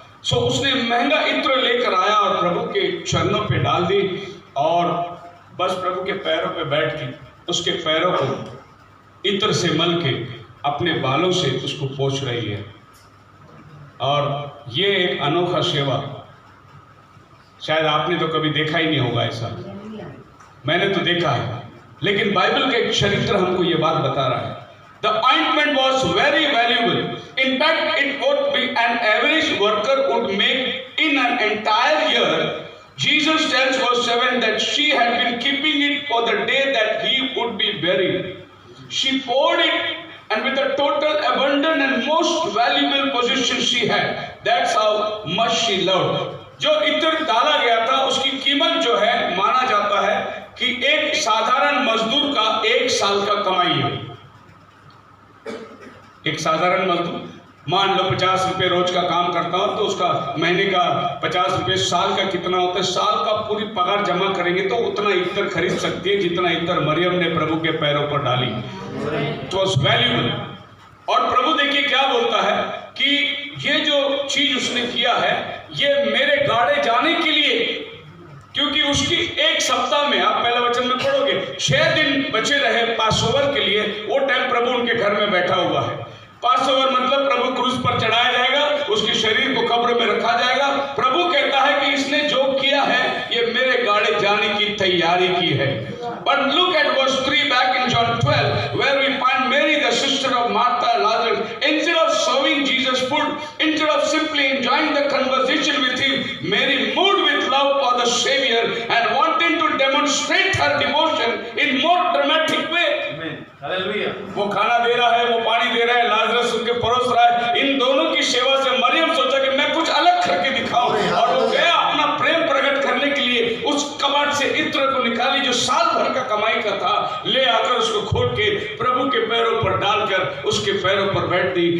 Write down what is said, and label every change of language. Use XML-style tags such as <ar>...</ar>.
<hi>सो उसने महंगा इत्र लेकर आया और प्रभु के चरणों पे डाल दी, और बस प्रभु के पैरों पे बैठ के उसके पैरों को इत्र से मल के अपने बालों से उसको पोंछ रही है। और ये एक अनोखा सेवा, शायद आपने तो कभी देखा ही नहीं होगा ऐसा, मैंने तो देखा है, लेकिन बाइबल का एक चरित्र हमको ये बात बता रहा है।</hi> <en>The ointment was very valuable. In fact, it would be an average worker would make in an entire year. Jesus tells verse 7 that she had been keeping it for the day that he would be buried. She poured it, and with a total abundant and most valuable possession she had. That's how much she loved.</en> <hi>जो इत्र डाला गया था उसकी कीमत जो है, माना जाता है कि एक साधारण मजदूर का 1 साल का कमाई है। एक साधारण मजदूर मान लो 50 रुपए रोज का काम करता हो, तो उसका महीने का 50 रुपए, साल का कितना होता है, साल का पूरी पगार जमा करेंगे तो उतना इत्र खरीद सकती है जितना इत्र मरियम ने प्रभु के पैरों पर डाली।</hi> <en>It was valuable.</en> <hi>और प्रभु देखिए क्या बोलता है कि ये जो चीज उसने किया है, ये मेरे गाड़े जाने के लिए, क्योंकि उसकी 1 सप्ताह में, आप पहला वचन में पढ़ोगे, 6 दिन बचे रहे पासओवर के लिए। वो टाइम प्रभु उनके घर में बैठा हुआ है। पासओवर मतलब प्रभु क्रूस पर चढ़ाया जाएगा, उसके शरीर को कब्र में रखा जाएगा। प्रभु कहता है कि इसने जो किया है ये मेरे गाड़े जाने की तैयारी की है।</hi> <en>But look at verse 3 back in John 12 where we find Mary the sister of Martha and Lazarus. Instead of serving Jesus food, instead of simply enjoying the conversation with him, Mary moved with love for the Savior and wanting to demonstrate her devotion in more dramatic way. Amen. Hallelujah.</en> <hi>वो खाना दे रहा है, वो पानी दे रहा है, Lazarus उनके परोस रहा है। इन दोनों की सेवा से मरियम सोचा कि मैं कुछ अलग करके दिखाऊं, और वो गया अपना प्रेम प्रकट करने के लिए उस कबाट से इत्र को निकाली जो साल भर का कमाई का था, ले आकर उसको खोल के प्रभु के पैरों पर डालकर उसके पैरों पर बैठ दी।</hi>